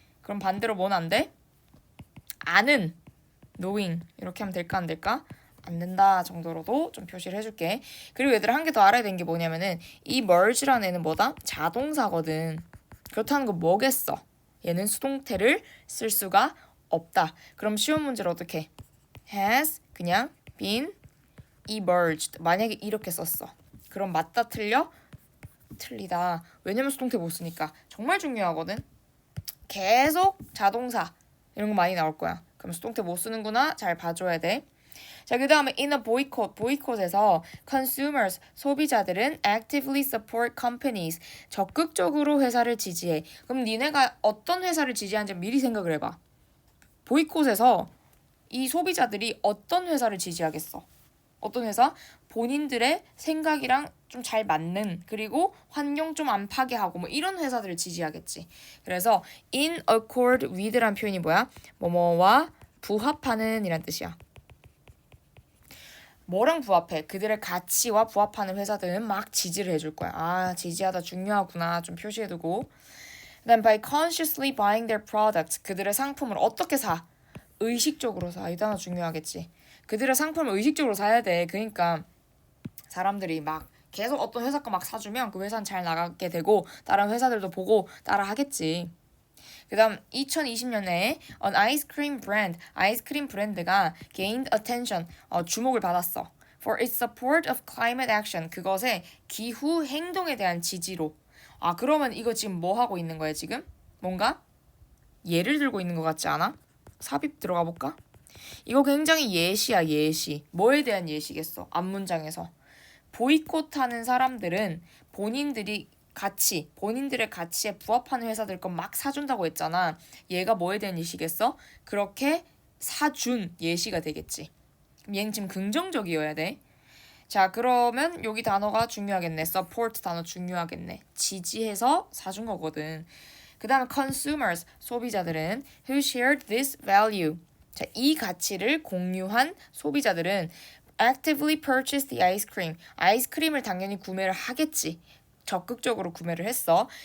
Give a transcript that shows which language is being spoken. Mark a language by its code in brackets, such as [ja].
[ko] 그럼 반대로 뭐는 안 돼? 아는, knowing 이렇게 하면 될까 안 될까? 안 된다 정도로도 좀 표시를 해줄게. 그리고 얘들아 한 개 더 알아야 되는 게 뭐냐면은 이 merge라는 애는 뭐다? 자동사거든. 그렇다는 건 뭐겠어? 얘는 수동태를 쓸 수가 없다. 그럼 쉬운 문제를 어떻게? [en] has [ko] 그냥 [en] been emerged. [ko] 만약에 이렇게 썼어. 그럼 맞다 틀려? 틀리다. 왜냐면 수동태 못 쓰니까. 정말 중요하거든. 계속 자동사 이런 거 많이 나올 거야. 그럼 수동태 못 쓰는구나. 잘 봐줘야 돼. 자, 그 다음에 [en] in a boycott, [ko] boycott에서 consumers, 소비자들은 [en] actively support companies, [ko] 적극적으로 회사를 지지해. 그럼 니네가 어떤 회사를 지지하는지 미리 생각을 해봐. 보이콧에서 이 소비자들이 어떤 회사를 지지하겠어? 어떤 회사? 본인들의 생각이랑 좀 잘 맞는, 그리고 환경 좀 안 파괴하고 뭐 이런 회사들을 지지하겠지. 그래서 [en] in accord with [ko] 란 표현이 뭐야? 뭐뭐와 부합하는 이란 뜻이야. 뭐랑 부합해? 그들의 가치와 부합하는 회사들은 막 지지를 해줄 거야. 아, 지지하다 중요하구나. 좀 표시해두고. [en] Then by consciously buying their products, [ko] 그들의 상품을 어떻게 사? 의식적으로 사. 이 단어 중요하겠지. 그들의 상품을 의식적으로 사야 돼. 그러니까 사람들이 막 계속 어떤 회사 거 막 사주면 그 회사는 잘 나가게 되고 다른 회사들도 보고 따라 하겠지. 그 다음 2020년에 [en] an ice cream brand, [ko] 아이스크림 브랜드가 [en] gained attention, [ko] 주목을 받았어. [en] For its support of climate action, [ko] 그것의 기후 행동에 대한 지지로. 아, 그러면 이거 지금 뭐 하고 있는 거야 지금? 뭔가 예를 들고 있는 것 같지 않아? 삽입 들어가 볼까? 이거 굉장히 예시야, 예시. 뭐에 대한 예시겠어? 앞문장에서. 보이콧하는 사람들은 본인들의 가치에 부합하는 회사들 건 막 사준다고 했잖아. 얘가 뭐에 대한 예시겠어? 그렇게 사준 예시가 되겠지. 그럼 얘는 지금 긍정적이어야 돼. 자, 그러면 여기 단어가 중요하겠네. support 단어 중요하겠네. 지지해서 사준 거거든. 그 다음에 [en] consumers, [ko] 소비자들은 [en] who shared this value. [ko] 자, 이 가치를 공유한 소비자들은 [en] actively purchased the ice cream. [ko] 아이스크림을 당연히 구매를 하겠지. 적극적으로 구매를 했어.